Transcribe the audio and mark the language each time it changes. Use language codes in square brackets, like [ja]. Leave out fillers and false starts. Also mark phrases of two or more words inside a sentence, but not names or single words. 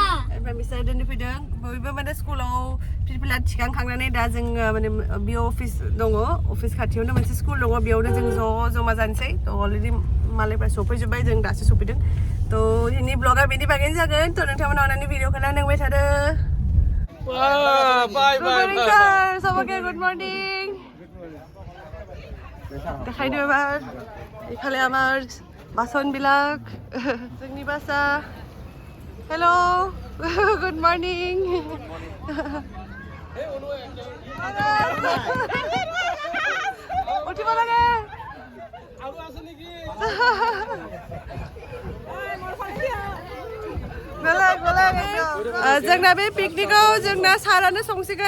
[brx] ओमफ्राय मिस्टार दोननो फैदों. बयबो माने स्कुलाव फिरफिला थिखांखांनानै दा जों माने बियो अफिस दङ. अफिस खाथियावनो मोनसे स्कुल दङ. बेयावनो जों जमा जानोसै. तो अलरेडि मालायफ्रा सफैजोब्बाय, जों दासो सफैदों. तो दिनै ब्लगा बेनि बागैनो जागोन. तो नोंथांमोना अननानै भिडिअखौ नायलांबाय थादो. Bye. [en] सबके good morning. [as] দেখাই দিও এবার এখানে আমার বাসনবিলাক [brx] जोंनि बासा. [en] hello good morning. [as] উঠিব লাগে [brx] जोंना बे पिकनिकआव जोंना सारानो संसिगोन.